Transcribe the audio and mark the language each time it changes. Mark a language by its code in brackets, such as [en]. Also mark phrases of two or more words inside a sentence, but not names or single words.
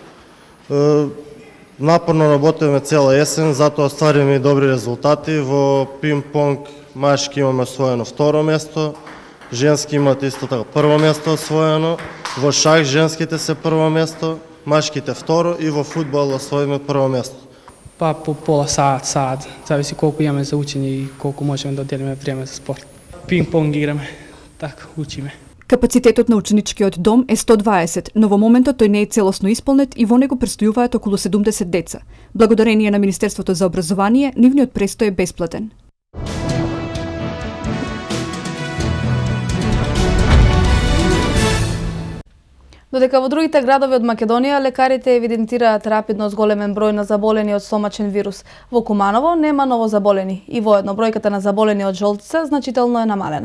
[mk] Напорно работиме цела есен, затоа оствариме и добри резултати. Во пинг-понг машки имаме освоено второ место, женски имат исто така прво место освоено, во шах женските се прво место, машките второ и во фудбал освоиме прво место. [sr] Pa po pola sat, zavisi koliko imamo za učenje i koliko možemo da oddelime vreme za sport. [mk] Ping-pong igrаме, така, учиме. Капацитетот на ученичкиот дом е 120, но во моментот тој не е целосно исполнет и во него престојуваат околу 70 деца. Благодарение на Министерството за образование, нивниот престој е бесплатен. Додека во другите градови од Македонија лекарите евидентираат рапидно зголемен број на заболени од стомачен вирус, во Куманово нема ново заболени и воедно бројката на заболени од жолтица значително е намалена.